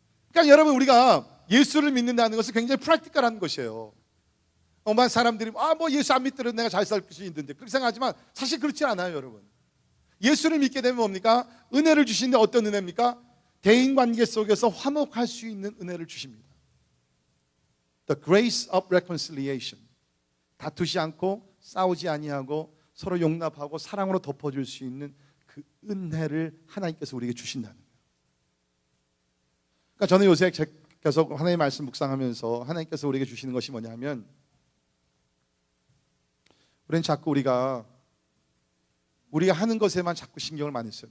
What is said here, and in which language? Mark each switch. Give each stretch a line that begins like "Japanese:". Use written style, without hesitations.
Korean: 그러니까 여러분, 우리가 예수를 믿는다는 것은 굉장히 프랙티컬한 것이에요. 엄한 사람들이 뭐 예수 안 믿더라도 내가 잘 살 수 있는데 그렇게 생각하지만 사실 그렇지 않아요. 여러분, 예수를 믿게 되면 뭡니까? 은혜를 주시는데 어떤 은혜입니까? 대인관계 속에서 화목할 수 있는 은혜를 주십니다.
English: The grace of reconciliation.
Korean: 다투지 않고 싸우지 아니하고 서로 용납하고 사랑으로 덮어줄 수 있는 그 은혜를 하나님께서 우리에게 주신다는 거예요. 그러니까 저는 요새 계속 하나님의 말씀 묵상하면서 하나님께서 우리에게 주시는 것이 뭐냐면, 우리는 자꾸 우리가 하는 것에만 자꾸 신경을 많이 써요.